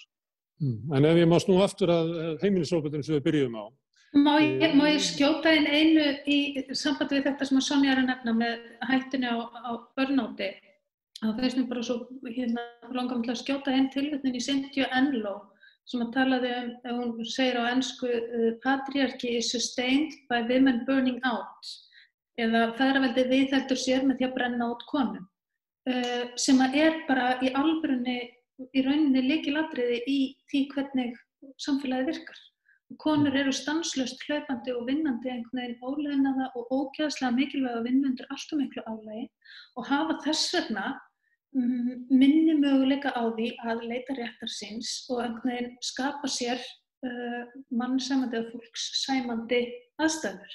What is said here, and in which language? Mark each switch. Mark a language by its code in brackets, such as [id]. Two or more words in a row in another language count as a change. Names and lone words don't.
[is] En ef ég má snúa aftur að heimilisofbeldinu sem við byrjuðum á. Má ég skjóta inn einu í sambandi við þetta sem að Sonja er að nefna með hættunni á börnáti. Það finnst mér bara svo langar til að skjóta inn tilvitnun í Cynthia Enloe sem að talaði hún segir á ensku [en] patriarchy is sustained by women burning out [is] eða feðraveldið viðheldur sér með því að brenna út konum sem að bara í alvörunni í rauninni lykilatriði í því hvernig samfélagið virkar. Konur eru stanslaust hlaupandi og vinnandi einhvern veginn ólaunaða og ógeðslega mikilvæga vinnu undir allt of miklu álagi og hafa þess vegna minni möguleika á því að leita réttar síns og einhvern veginn skapa sér mannsæmandi eða fólkssæmandi aðstæður.